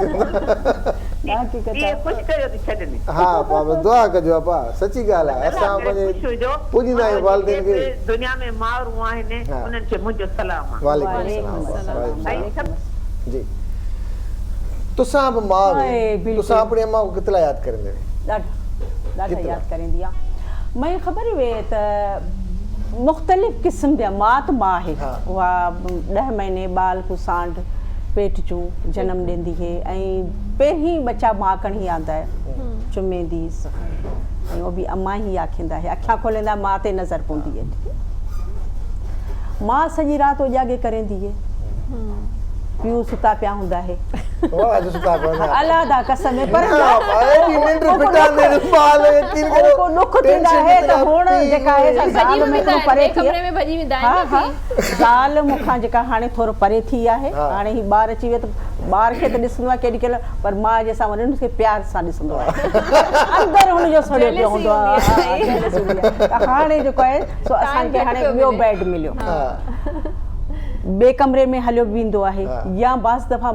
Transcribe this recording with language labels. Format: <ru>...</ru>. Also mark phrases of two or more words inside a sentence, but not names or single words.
<sd>इहे ख़ुशि कयो थी छॾनि हा बाबा दुआ कजो आपा सची ॻाल्हि आहे असां पंहिंजे पूॼींदा आहियूं वालिदैन खे दुनिया में माउरूं आहिनि उन्हनि खे मुंहिंजो सलाम आहे वालेकुम सलाम जी तुसां बि माउ तुसां</sd> <ur>اپنی اماں کو کتنا یاد کریں گے</ur> <sd>ॾाढा याद करेंदी आहे मैं ख़बर हुए त मुख़्तलिफ़ क़िस्म जा माउ त माउ आहे उहा 10 महीने ॿाल को सांड पेट चूं जनम ॾींदी है ऐं पहिरीं बच्चा माउ खणी आंदा है चुमेंदी ऐं उहो बि अम्मा ई आखींदा है अखियां खोलींदा माउ ते नज़र पवंदी है माउ सॼी राति उजागे करेंदी है पीउ सुता पिया हूंदा है अल्लाह दा कसम पर दुख थींदा है त हुण जेका आहे ज़ाल में थोरो परे थी ज़ाल मूंखां जेका हाणे थोरो परे थी आहे हाणे ही ॿार अची वियो त ॿार खे त ॾिसंदो आहे केॾी केॾी पर माउ जे साम्हूं हुनखे प्यार सां ॾिसंदो आहे अंदरि हुनजो सड़ियो पियो हूंदो आहे हाणे जेको आहे सो असांखे हाणे ॿियो बेड मिलियो ॿिए कमरे में हलियो वेंदो आहे या बाज़ दफ़ा</sd>